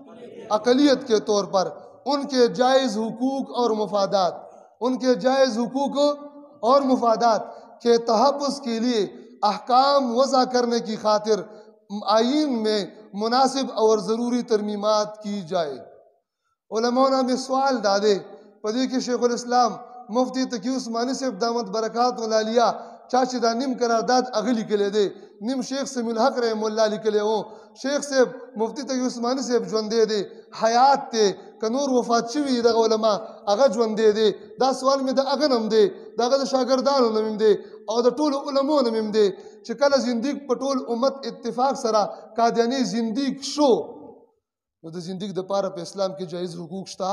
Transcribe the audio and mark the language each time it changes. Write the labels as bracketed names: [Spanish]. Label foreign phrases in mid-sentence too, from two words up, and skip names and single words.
[Urdu] اقلیت کے طور پر ان کے جائز حقوق اور مفادات کے تحفظ کے لیے احکام وضع کرنے کی خاطر آئین میں مناسب اور ضروری ترمیمات کی جائے [Pashto] علماء میں سوال دادے پدی کہ شیخ الاسلام مفتی تقی عثمانی سے دامت برکات العالیہ چا چې دا نیم قرارداد هغه لیکلی دی، نیم شیخ سمیع الحق رحم الله لیکلی و، شیخ صاحب مفتی تقی عثماني صاحب ژوندی دی، حیات دی، که نور وفات شوي دغه علما هغه ژوندی دی. دا سوال مې د هغه نوم دی، د هغه د شاګردانو نوم دی او د ټولو علمو نوم دی چې کله زندګ په ټول امت اتفاق سره قادیاني زندګ شو، نو د زندګ دپاره په اسلام کې جایز حقوق شته؟